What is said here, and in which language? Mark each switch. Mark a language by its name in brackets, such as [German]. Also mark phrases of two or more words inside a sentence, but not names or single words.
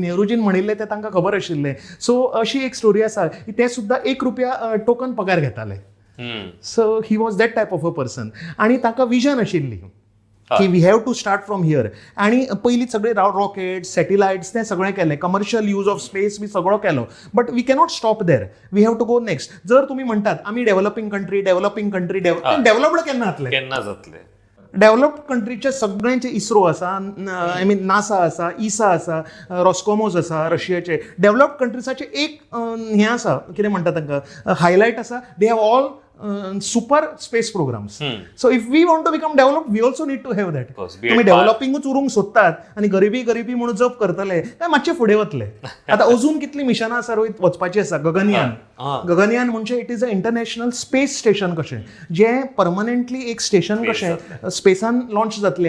[Konkani] नेहरूजीन म्हणिल्लें तें तांकां खबर आशिल्लें. सो अशी एक स्टोरी आसा की ते सुद्दां ₹1 टोकन पगार घेताले. [English] So he was that type of a person. [Konkani] आणि ताका विजन आशिल्ली की [English] we have to start from here. [Konkani] आणि पयलीं सगळे [English] rockets, satellites [Konkani] तें सगळें केलें, [English] commercial use of space [Konkani] बी सगळो केलो. [English] But we cannot stop there, we have to go next. [Konkani] जर तुम्ही म्हणटात आमी [English] developing country [Konkani] डेव्हलप्ड केन्ना जातले? डेव्हलप्ड कंट्रीचे सगळ्यांचे इस्रो आसा, [English] I mean [Konkani] नासा आसा, इसा आसा, रॉस्कॉमोस आसा रशियाचे. डेव्हलप्ड कंट्रीसाचे एक हें आसा, कितें म्हणटा तांकां हायलायट आसा, [English] they have all super space programs. So if we want to become developed, we also need to have that. [Konkani] तुम्ही डेव्हलपिंगूच उरूंक सोदतात आणि गरिबी म्हणून जप करतले काय मातशे फुडें वतले. आता अजून कितली मिशनां आसा रोहित वचपाची आसा. गगनयान म्हणजे [English] it is a international space station [Konkani] कशें, जें परमनंटली एक स्टेशन कशें स्पेसान लॉन्च जातलें.